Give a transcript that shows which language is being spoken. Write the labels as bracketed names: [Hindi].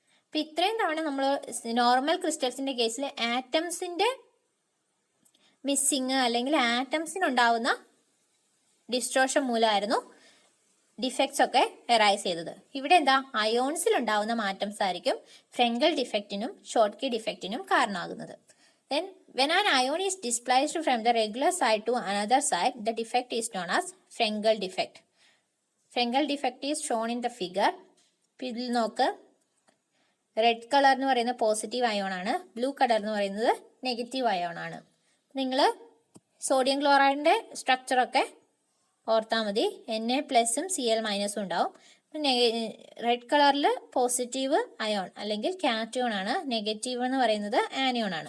[Malayalam] അപ്പം ഇത്രയും തവണ നമ്മൾ നോർമൽ ക്രിസ്റ്റൽസിൻ്റെ കേസിൽ ആറ്റംസിൻ്റെ മിസ്സിങ് അല്ലെങ്കിൽ ആറ്റംസിനുണ്ടാവുന്ന ഡിസ്ട്രോഷൻ മൂലമായിരുന്നു ഡിഫെക്ട്സ് ഒക്കെ എറൈസ് ചെയ്തത്. ഇവിടെ എന്താ? അയോൺസിൽ ഉണ്ടാവുന്ന മാറ്റംസ് ആയിരിക്കും ഫ്രെങ്കൽ ഡിഫെക്റ്റിനും ഷോർട്ട്കി ഡിഫെക്റ്റിനും കാരണമാകുന്നത്. [English] Then when an ion is displaced from the regular site to another site, the defect is known as Frenkel defect. Frenkel defect is shown in the figure. [Malayalam] ഇതിൽ നോക്ക്, റെഡ് കളർ എന്ന് പറയുന്നത് പോസിറ്റീവ് അയോൺ ആണ്, blue colour എന്ന് പറയുന്നത് negative ion ആണ്. നിങ്ങൾ sodium ക്ലോറൈഡിൻ്റെ സ്ട്രക്ചറൊക്കെ ഓർത്താൽ മതി. Na+ഉം Cl- ഉണ്ടാവും. റെഡ് കളറിൽ പോസിറ്റീവ് അയോൺ അല്ലെങ്കിൽ കാറ്റിയോൺ ആണ്, നെഗറ്റീവ് എന്ന് പറയുന്നത് ആനിയോൺ ആണ്.